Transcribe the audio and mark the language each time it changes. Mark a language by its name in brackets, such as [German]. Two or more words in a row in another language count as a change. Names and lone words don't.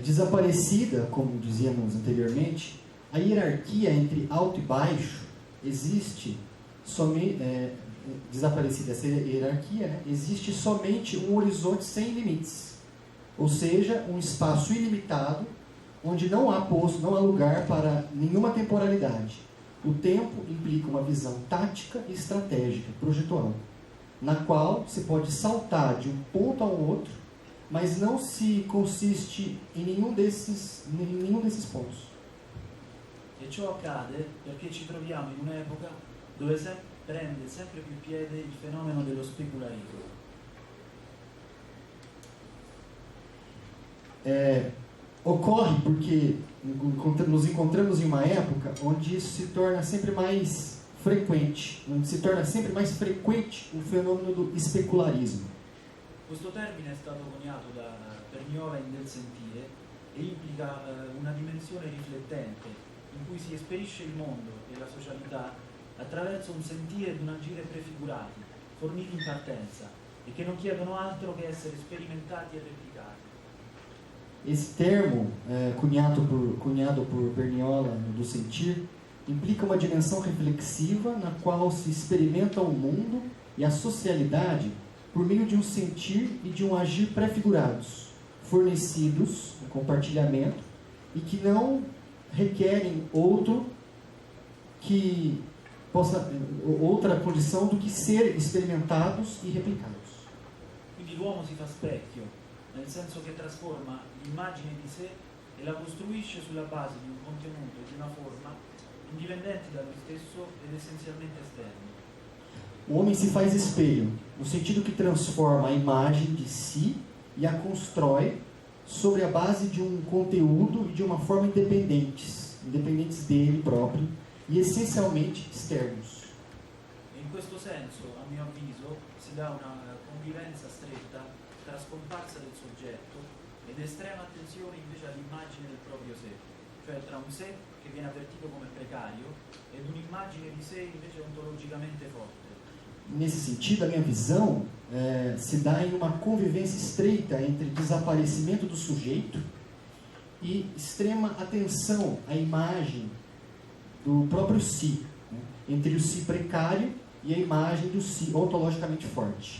[Portuguese] Desaparecida, como dizíamos anteriormente, a hierarquia entre alto e baixo existe somente, desaparecida essa hierarquia, né, existe somente um horizonte sem limites, ou seja, um espaço ilimitado onde não há posto, não há lugar para nenhuma temporalidade. O tempo implica uma visão tática e estratégica, projetual, na qual se pode saltar de um ponto ao outro, mas não se consiste em nenhum desses pontos. [Italian] E ciò accade perché ci troviamo in un'epoca dove prende sempre più piede il fenomeno dello specularismo. [Portuguese] Ocorre porque nos encontramos em uma época onde isso se torna sempre mais frequente, onde se torna sempre mais frequente o fenômeno do especularismo. [Italian] Questo termine è stato coniato da Perniola in Del Sentire e implica una dimensione riflettente in cui si esperisce il mondo e la socialità attraverso un sentire ed un agire prefigurati, forniti in partenza e che non chiedono altro che essere sperimentati e replicati. [Portuguese] Esse termo, cunhado por Perniola do Sentir, implica uma dimensão reflexiva na qual se experimenta o mundo e a socialidade por meio de um sentir e de um agir prefigurados, fornecidos no compartilhamento e que não requerem outra condição do que ser experimentados e replicados. [Italian] Quindi l'uomo si fa specchio, nel senso che trasforma l'immagine di sé e la costruisce sulla base di un contenuto e di una forma indipendenti da lui stesso ed essenzialmente esterni. [Portuguese] O homem se faz espelho, no sentido que transforma a imagem de si e a constrói sobre a base de um conteúdo e de uma forma independentes dele próprio e essencialmente externos. [Italian] In questo senso, a mio avviso, si dà una convivenza stretta tra scomparsa del soggetto ed estrema attenzione invece all'immagine del proprio sé, cioè tra un sé che viene avvertito come precario ed un'immagine di sé invece ontologicamente forte. [Portuguese] Nesse sentido, a minha visão se dá em uma convivência estreita entre desaparecimento do sujeito e extrema atenção à imagem do próprio si, né? Entre o si precário e a imagem do si ontologicamente forte.